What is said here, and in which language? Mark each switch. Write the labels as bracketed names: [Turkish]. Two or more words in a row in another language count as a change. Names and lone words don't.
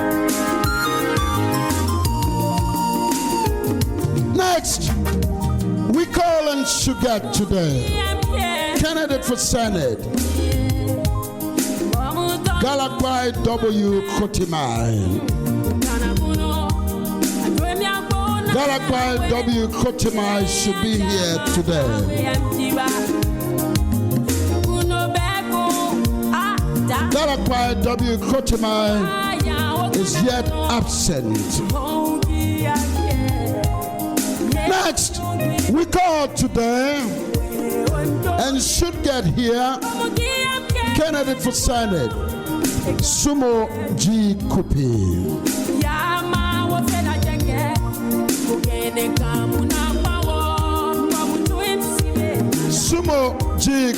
[English] Next, we call and should get today. Candidate for Senate, Galakwai W. Kotimai. Galakwai W. Kotimai should be here today. Galakwai W. Kotimai is yet absent. Next, we call today and should get here candidate for Senate, Sumo G. Kupi. Sumo G.